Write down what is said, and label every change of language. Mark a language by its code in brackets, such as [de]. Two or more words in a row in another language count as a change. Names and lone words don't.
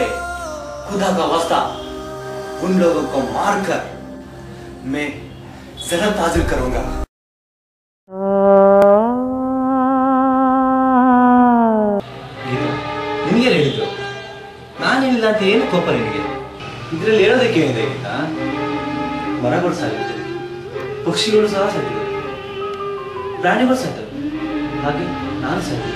[hi] खुदा का वास्ता, उन लोगों को मारकर मैं जन्नत हासिल करूंगा. [kn] ನಿನಗೆ ಹೇಳಿದ್ದು ನಾನು ಹೇಳಿಲ್ಲ ಅಂತ ಏನು ಕೋಪ ನಿನಗೆ? ಇದರಲ್ಲಿ ಹೇಳೋದಕ್ಕೆ ಏನಿದೆ ಗೊತ್ತಾ? ಮರಗಳು ಸಾಗಿದೆ, ಪಕ್ಷಿಗಳು ಸಹ ಸಾಗಿದೆ, ಪ್ರಾಣಿಗಳು ಸಾಯ್ತವೆ, ಹಾಗೆ ನಾನು ಸಾಯ್ತಿದ್ದೆ.